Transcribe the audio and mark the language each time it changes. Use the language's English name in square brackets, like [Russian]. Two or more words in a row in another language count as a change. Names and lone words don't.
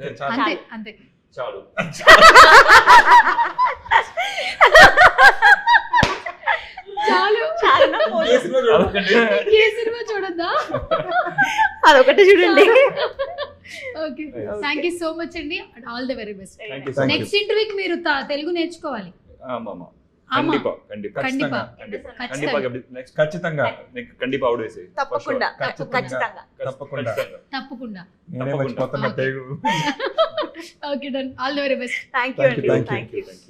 [Telugu] అంతే అంతే. చాలు. చాలు. చాలా ఏ సినిమా చూడొద్దా? అదొకటి చూడండి. [English] okay, thank you so much అండి. All the very best. Thank you so much. [Telugu] నెక్స్ట్ ఇంటర్వ్యూకి మీరు తెలుగు నేర్చుకోవాలి. [Tamil] ஆமாமா கண்டிப்பா கண்டிப்பா கண்டிப்பா கண்டிப்பா [Telugu] ఖచ్చితంగా. [Tamil] கண்டிப்பா நெக்స్ట్ [Telugu] ఖచ్చితంగా கண்டிப்பா అవుట్ వేసే తప్పకుండా ఖచ్చితంగా. తప్పకుండా తప్పకుండా. నేనే మర్చిపోతున్నా తెలుగు. ఓకే, [English] Done. All the very best. thank you Thank you, [Telugu] అండి. [English] thank you. Thank you.